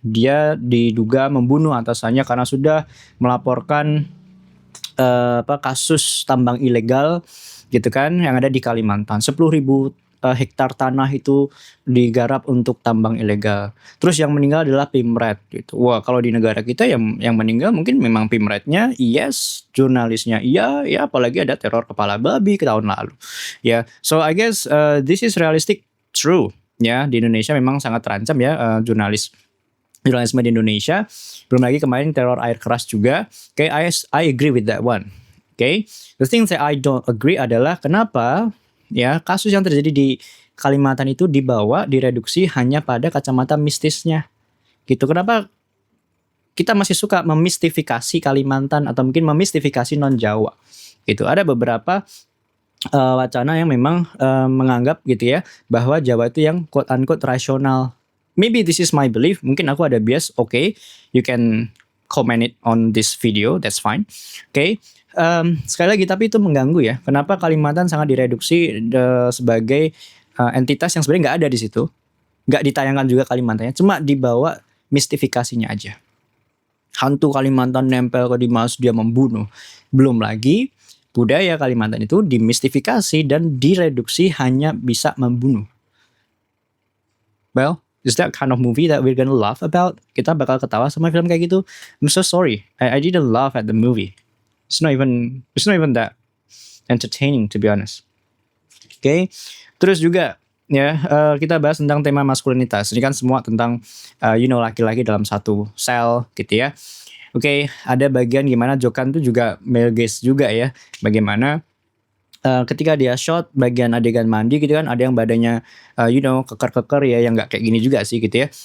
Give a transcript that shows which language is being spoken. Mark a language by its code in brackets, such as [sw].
[id] Dia diduga membunuh atasannya karena sudah melaporkan kasus tambang ilegal gitu kan yang ada di Kalimantan. 10.000 hektar tanah itu digarap untuk tambang ilegal. Terus yang meninggal adalah Pimret gitu. Wah, kalau di negara kita yang meninggal mungkin memang Pimretnya, yes, jurnalisnya iya, ya apalagi ada teror kepala babi ke tahun lalu. Ya, [en] so I guess this is realistic, true. [id] Ya, di Indonesia memang sangat terancam ya jurnalisme di Indonesia. Belum lagi kemarin teror air keras juga. [en] Okay, I agree with that one. Okay, the thing that I don't agree [id] adalah kenapa ya kasus yang terjadi di Kalimantan itu direduksi hanya pada kacamata mistisnya gitu. Kenapa kita masih suka memistifikasi Kalimantan atau mungkin memistifikasi non Jawa gitu? Ada beberapa wacana yang memang menganggap gitu ya bahwa Jawa itu yang [en] quote unquote [id] rasional. [en] Maybe this is my belief, [id] mungkin aku ada bias. [en] Okay, you can comment it on this video, that's fine. [id] Okay. Sekali lagi, tapi itu mengganggu ya. Kenapa Kalimantan sangat direduksi sebagai entitas yang sebenarnya nggak ada di situ, nggak ditayangkan juga Kalimantannya, cuma dibawa mistifikasinya aja. Hantu Kalimantan nempel ke Dimas, dia membunuh. Belum lagi budaya Kalimantan itu dimistifikasi dan direduksi hanya bisa membunuh. [en] Well, is that kind of movie that we're gonna laugh about? [id] Kita bakal ketawa sama film kayak gitu? [en] I'm so sorry, I didn't laugh at the movie. It's not even that entertaining to be honest. [id] Oke, terus juga ya kita bahas tentang tema maskulinitas. Ini kan semua tentang laki-laki dalam satu sel gitu ya. Oke, ada bagian gimana Jokan tuh juga male gaze juga ya. Bagaimana ketika dia shot bagian adegan mandi gitu kan, ada yang badannya keker-keker ya, yang nggak kayak gini juga sih gitu ya.